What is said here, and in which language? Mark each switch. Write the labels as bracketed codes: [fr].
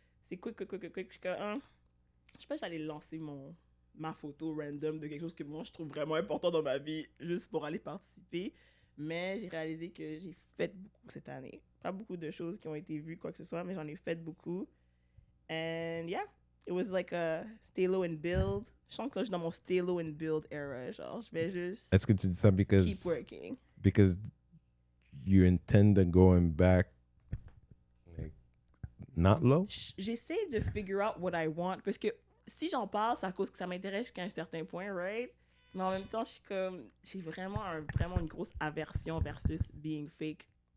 [fr] C'est [en] quick, quick, quick, quick, quick. [fr] Je suis comme, je sais pas, j'allais lancer ma photo random de quelque chose que moi je trouve vraiment important dans ma vie, juste pour aller participer. Mais j'ai réalisé que j'ai fait beaucoup cette année. Pas beaucoup de choses qui ont été vues, quoi que ce soit, mais j'en ai fait beaucoup. [en] And yeah, it was like a stay low and build. [fr] Je sens que là, je suis dans mon [en] stay low and build era. [fr] Genre, je vais juste Est-ce que tu dis ça [en] keep working. because you intend on going back like not low? [fr] J'essaie de [en] figure out what I want [fr] parce que si j'en parle, c'est à cause que ça m'intéresse jusqu'à un certain point, [en] right? [fr] Mais en même temps, j'ai vraiment une grosse aversion versus [en] being fake.